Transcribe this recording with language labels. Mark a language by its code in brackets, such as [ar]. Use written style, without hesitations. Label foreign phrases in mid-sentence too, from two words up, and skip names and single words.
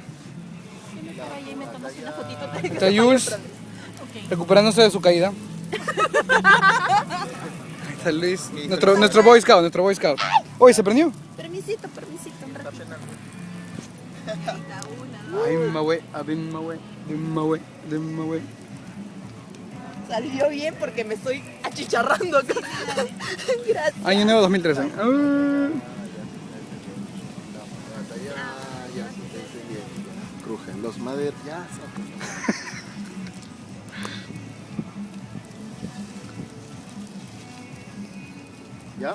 [es] Yo me paro allá y me tomas una fotito antes de que Está se apague Jules otra vez. Ok. recuperándose de su caída. Ahí está Luis. Nuestro [en] Boy Scout, [es] nuestro [en] Boy Scout. [es] Uy, ¿se prendió? Permisito, un ratito. Ay, mawe, abim mawe, dim mawe, dim mawe. Salió bien porque me estoy achicharrando acá. Gracias. Año nuevo 2013. Ya, sí, te hice bien. Crujen los maderos, ya. ¿Ya?